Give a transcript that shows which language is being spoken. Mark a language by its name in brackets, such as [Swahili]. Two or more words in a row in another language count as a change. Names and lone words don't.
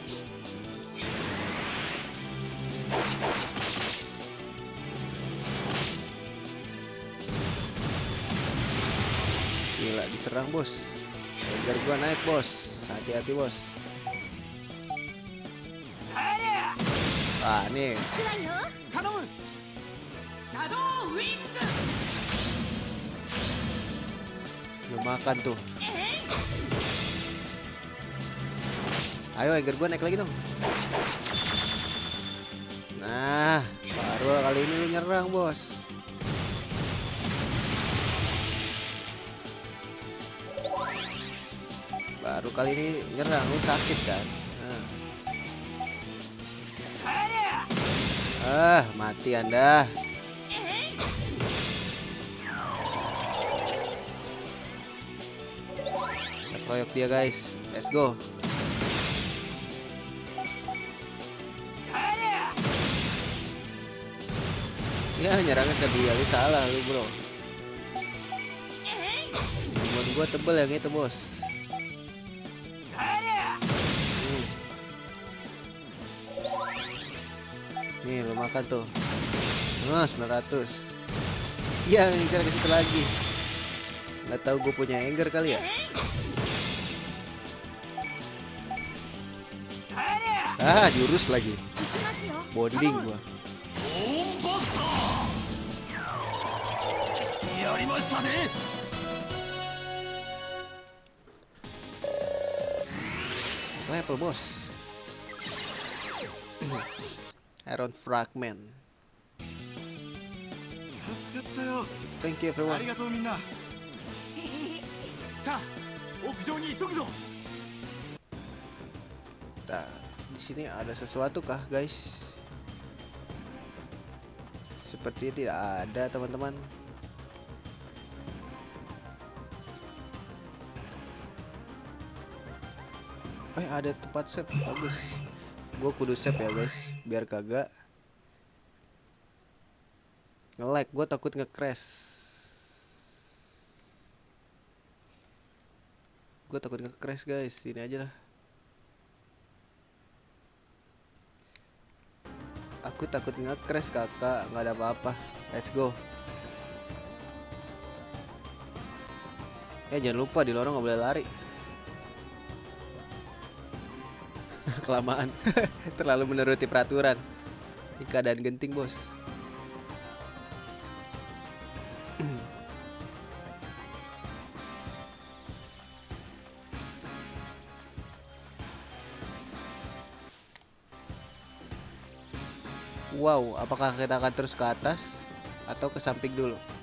[Indonesian] Gila diserang bos. Biar gua naik bos. Hati-hati bos. Ah nih. [Japanese] 暗いよ。頼む。シャドウウィング。 [Indonesian] Makan tuh. Ayo Anger gua naik lagi dong. Nah, baru kali ini lu nyerang, bos. Baru kali ini nyerang, lu sakit kan? Mati Anda. Kita kroyok dia, [English] guys. Let's go. [Indonesian] Ya, nyerangnya ke dia, lu salah lu, bro. Buat gua tebel yang itu, bos. Nih, lu makan tuh. 900. Ya, ngincar ke situ lagi. Nggak tahu gue punya Anger kali ya. Jurus lagi. Bonding gua. [Japanese] やりましたね。 [Indonesian] Level, bos. Iron Fragment. [Japanese] 助かったよ。 [English] Thank you あ everyone. [Japanese] りがとうみんな。さあ、屋上に急ぐぞ。 [Indonesian] Nah, di sini ada sesuatu kah, guys? Sepertinya tidak ada, teman-teman. Ada tempat save, bagus. Gue kudu save ya, guys, biar kagak nge-lag. Gue takut nge-crash. Guys. Sini aja lah. Aku takut nge-crash, kakak. Nggak ada apa-apa. [English] Let's go. [Indonesian] Jangan lupa di lorong nggak boleh lari. Kelamaan. Terlalu menuruti peraturan. Ini keadaan genting, bos. Wow, apakah kita akan terus ke atas atau ke samping dulu?